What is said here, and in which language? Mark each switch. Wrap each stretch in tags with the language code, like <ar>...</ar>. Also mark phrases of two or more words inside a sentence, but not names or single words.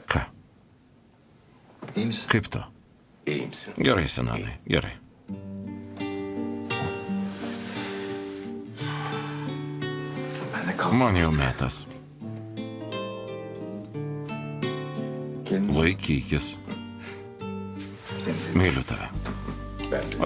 <lt>ką?</lt> <tr>iyi misin?</tr> <lt>Kaip tu?</lt> <tr>iyi misin?</tr> <lt>Gerai, senelai, gerai.</lt> <tr>Ben de kalk.</tr> <lt>Man jau metas.</lt> <tr>Kendine</tr> <lt>Laikykis.</lt> <tr>seni seviyorum.</tr> <lt>Myliu tave.</lt> <tr>Ben de.</tr>